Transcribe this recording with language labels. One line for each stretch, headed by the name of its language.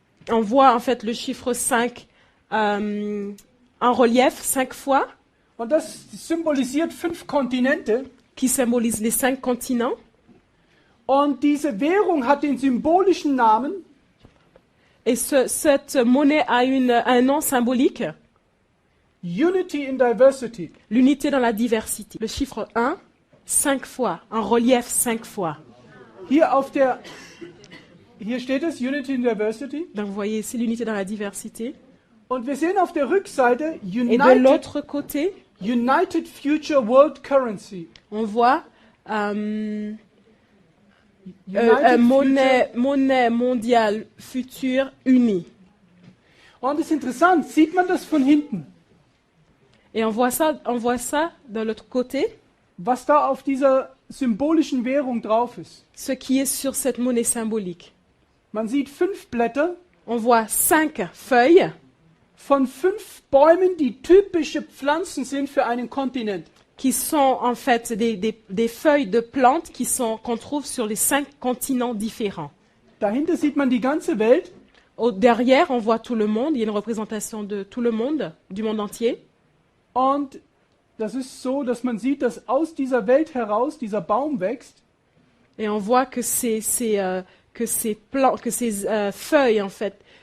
French: on voit en fait le chiffre 5 en relief 5 fois,
German: und das symbolisiert 5 Kontinente.
French: qui symbolise les 5 continents.
German: Und diese Währung hat den symbolischen Namen
French: Et cette monnaie a un nom symbolique,
English: Unity in Diversity.
French: l'unité dans la diversité. Le chiffre 1, 5 fois, en relief 5 fois.
German: Hier steht es, Unity in Diversity.
French: Donc vous voyez ici l'unité dans la diversité.
German: Und wir sehen auf der Rückseite
French: Et de l'autre côté,
English: United Future World Currency.
French: on voit monnaie mondiale future unie.
German: Und es ist interessant, sieht man das von hinten,
French: Et on voit ça de l'autre côté,
German: was da auf dieser symbolischen Währung drauf ist.
French: ce qui est sur cette monnaie symbolique.
German: Man sieht 5 Blätter
French: On voit 5 feuilles
German: von 5 Bäumen, die typische Pflanzen sind für einen Kontinent.
French: qui sont en fait des feuilles de plantes qu'on trouve sur les 5 continents différents.
German: Dahinter sieht man die ganze Welt.
French: Derrière, on voit tout le monde. Il y a une représentation de tout le monde, du monde entier.
German: Und das ist so, dass man sieht, dass aus dieser Welt heraus dieser Baum wächst.
French: Et on voit que ces feuilles en fait